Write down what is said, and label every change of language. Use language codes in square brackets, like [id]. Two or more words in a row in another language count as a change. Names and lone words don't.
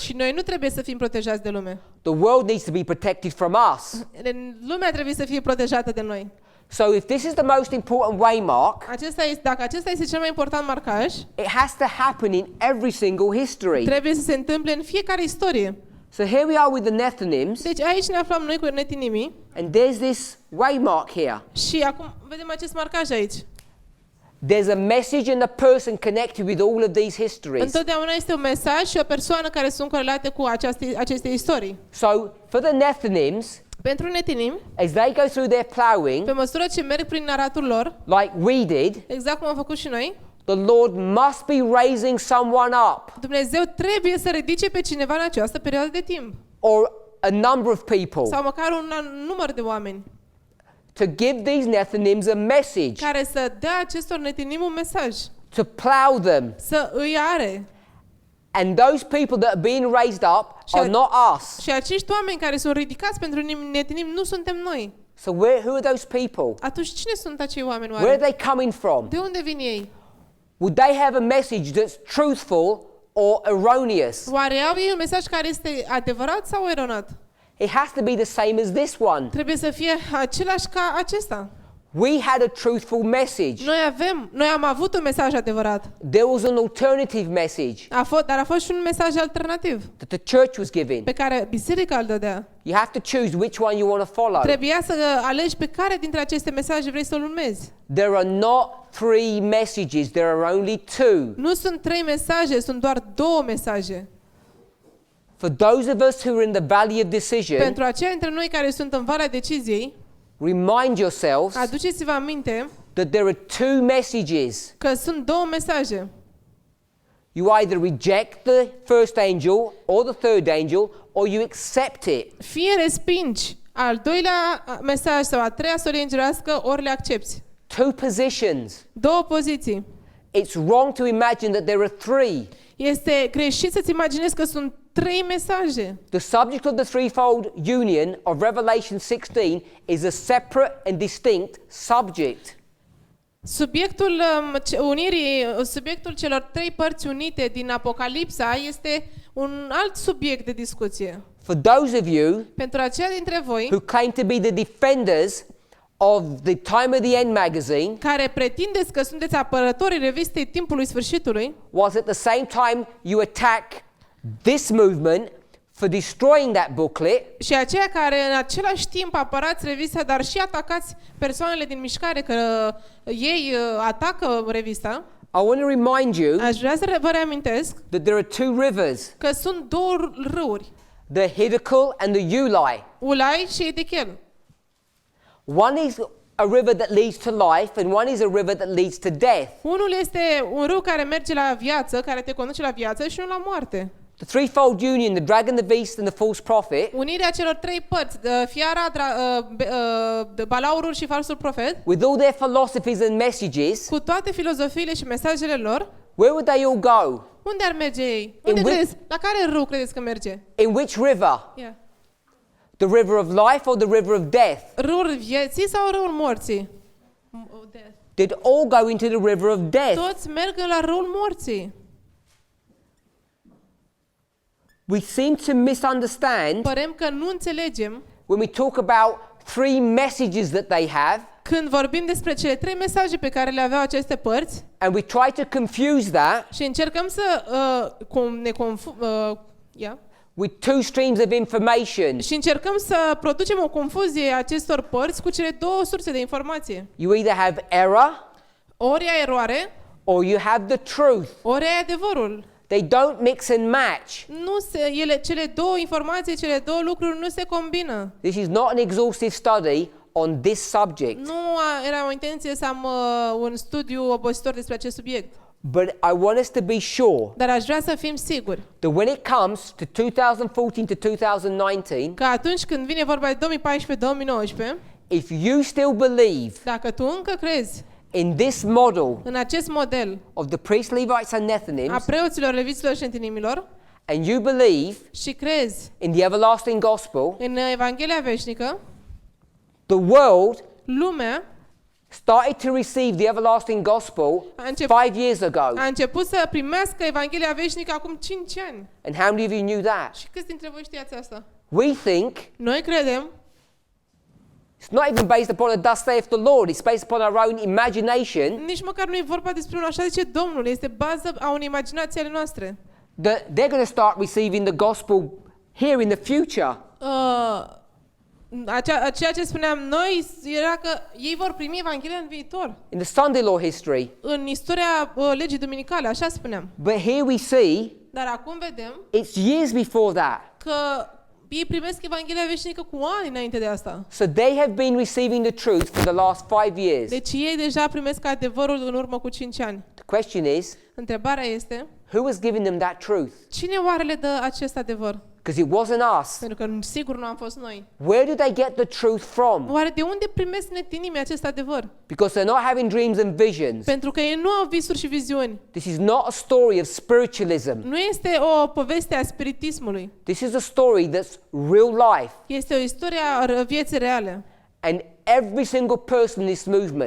[ro] Și noi nu trebuie să fim protejați de lume. [en] The world needs to be protected from us. [ro] Lumea trebuie să fie protejată de noi. [en] So if this is the most important waymark, [ro] Dacă acesta este cel mai important marcaj, [en] it has to happen in every single history. [ro] trebuie să se întâmple în fiecare istorie. [en] So here we are with the Nethinims, [ro] Deci aici ne aflăm noi cu netinimii [en] and there's this waymark here. [ro] și acum vedem acest marcaj aici. [en] There's a message and a person connected with all of these histories. [ro] Întotdeauna este un mesaj și o persoană care sunt corelate cu aceste istorii. [en] So for the Nethinims, [ro] Pentru netinimi, [en] as they go through their plowing, [ro] pe măsură ce merg prin naratul lor, [en] like we did, [ro] exact cum am făcut și noi, [en] the Lord must be raising someone up, [ro] Dumnezeu trebuie să ridice pe cineva în această perioadă de timp. [en] or a number of people, [ro] Sau măcar un număr de oameni [en] to give these Nethinims a message, [ro] care să dea acestor netinimi un mesaj, [en] to plow them. [ro] să îi are. [en] And those people that are being raised up are not us. [ro] Și acești oameni care sunt ridicați pentru netinimi nu suntem noi. [en] So who are those people? [ro] Atunci cine sunt acei oameni [en] Where are [ro] oare? [en] they coming from? [ro] De unde vin ei? [en] Would they have a message that's truthful or erroneous? [ro] Oare au ei un mesaj care este adevărat sau eronat? [en] It has to be the same as this one. [ro] Trebuie să fie același ca acesta. [en] We had a truthful message. [ro] Noi am avut un mesaj adevărat. [en] There was an alternative message [ro] Dar a fost și un mesaj alternativ [en] that the church was giving. [ro] pe care biserica îl dădea. [en] You have to choose which one you want to follow. [ro] Trebuia să alegi pe care dintre aceste mesaje vrei să-l urmezi. [en] There are not 3 messages, there are only 2. [ro] Nu sunt 3 mesaje, sunt doar 2 mesaje. [en] For those of us who are in the valley of decision, [ro] Pentru aceia dintre noi care sunt în Valea Deciziei, [en] remind yourselves [ro] aduceți-vă aminte [en] that there are 2 messages. [ro] că sunt 2 mesaje. [en] You either reject the first angel or the third angel, or you accept it. [ro] Fie respingi al doilea mesaj sau a treia solie îngerească, ori le accepti. [en] 2 positions. [ro] 2 poziții. [en] It's wrong to imagine that there are 3. [ro] Este greșit să-ți imaginezi că sunt 3 mesaje. [en] The subject of the threefold union of Revelation 16 is a separate and distinct subject. [ro] Subiectul celor 3 părți unite din Apocalipsa este un alt subiect de discuție. [en] For those of you [ro] Pentru aceia dintre voi [en] who claim to be the defenders of the Time of the End magazine, [ro] care pretindeți că sunteți apărătorii revistei Timpului Sfârșitului, [en] whilst at the same time you attack this movement for destroying that booklet, [ro] și aceia care în același timp apărați revista, dar și atacați persoanele din mișcare, că ei atacă revista, [en] I want to remind you [ro] aș vrea să vă reamintesc [en] that there are 2 rivers, [ro] că sunt 2 râuri, [en] the Hiddekel and the Ulai. [ro] Ulai și Edichel. [en] One is a river that leads to life and one is a river that leads to death. [ro] Unul este un râu care merge la viață, care te conduce la viață, și unul la moarte. [en] The threefold union, the dragon, the beast and the false prophet, [ro] Unirea celor 3 părți, fiara, balaurul și falsul profet, [en] with all their philosophies and messages, [ro] cu toate filozofiile și mesajele lor, [en] where would they all go? [ro] unde ar merge ei? Unde [en] In [ro] credeți? La care râu credeți că merge? [en] In which river? Yeah. The river of life or the river of death? [ro] Râul vieții sau râul morții? [en] Did all go into the river of death? [ro] Toți merg la râul morții. [en] We seem to misunderstand [ro] Părem că nu înțelegem [en] when we talk about 3 messages that they have, [ro] când vorbim despre cele 3 mesaje pe care le aveau aceste părți [en] and we try to confuse that [ro] și încercăm să [en] with 2 streams of information. [ro] și încercăm să producem o confuzie a acestor părți cu cele 2 surse de informație. [en] You either have error [ro] Ori ai eroare, [en] or you have the truth. [ro] ori ai adevărul. [en] They don't mix and match. [ro] Cele 2 informații, cele 2 lucruri nu se combină. [en] This is not an exhaustive study on this subject. [ro] Nu era o intenție să am un studiu obositor despre acest subiect. [en] But I want us to be sure [ro] Dar aș vrea să fim siguri [en] that when it comes to 2014 to 2019, [ro] că atunci când vine vorba de 2014-2019, [en] if you still believe [ro] dacă tu încă crezi [en] in this model [ro] în acest model [en] of the priests, Levites and [ro] a [en] Nethinims, [ro] preoților, leviților și întinimilor [en] and you believe [ro] și crezi [en] in the everlasting gospel, [ro] în Evanghelia veșnică, [en] the world [ro] lumea [en] started to receive the everlasting gospel 5 years ago. [ro] a început să primească Evanghelia veșnică acum 5 ani. [en] And how many of you knew that? [ro] Și câți dintre voi știați asta? [en] We think [ro] Noi credem, [en] it's not even based upon a thus saith the Lord, it's based upon our own imagination, [ro] nici măcar nu e vorba despre un așa zice Domnul, este bază a unei imaginații ale noastre. [en] that they're going to start receiving the gospel here in the future. [ro] Ceea ce spuneam noi era că ei vor primi Evanghelia în viitor. [en] In the Sunday law history. [ro] În istoria legii duminicale, așa spuneam. [en] But here we see [ro] Dar acum vedem [en] it's years before that. [ro] că ei primesc Evanghelia veșnică cu ani înainte de asta. [en] So they have been receiving the truth for the last 5 years. [ro] Deci ei deja primesc adevărul în urmă cu 5 ani. [en] The question is, [ro] Întrebarea este, [en] who was giving them that truth? [ro] cine oare le dă acest adevăr? [en] Because it wasn't us. [ro] Pentru că sigur nu am fost noi. [en] Where do they get the truth from? [ro] Oare de unde primesc netinimii acest adevăr? [en] Because they're not having dreams and visions. [ro] Pentru că ei nu au visuri și viziuni. [en] This is not a story of spiritualism. [ro] Nu este o poveste a spiritismului. [en] This is a story that's real life. [ro] Este o istorie a vieții reale. [en] And every single person in this movement,